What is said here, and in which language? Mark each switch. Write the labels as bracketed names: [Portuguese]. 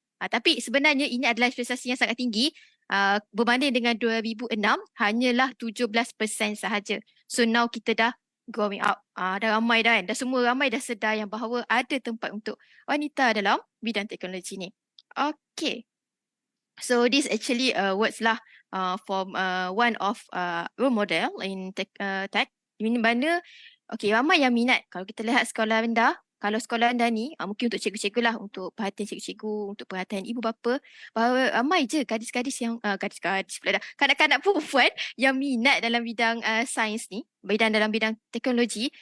[Malay] Tapi sebenarnya ini adalah prestasi yang sangat tinggi. Berbanding dengan 2006 hanyalah 17% sahaja. [English] So now [Malay] kita dah [English] growing up. [Malay] Dah ramai dah kan. Dah semua ramai dah sedar yang bahawa ada tempat untuk wanita dalam bidang teknologi ni. Okay. [English] So this actually words lah from one of role model in tech. [Malay] Di mana ramai yang minat. Kalau kita lihat sekolah rendah, kalau sekolah rendah ni mungkin untuk cikgu-cikgu lah, untuk perhatian cikgu-cikgu, untuk perhatian ibu bapa, bahawa ramai je gadis-gadis yang kanak-kanak perempuan yang minat dalam bidang sains ni, dalam bidang teknologi.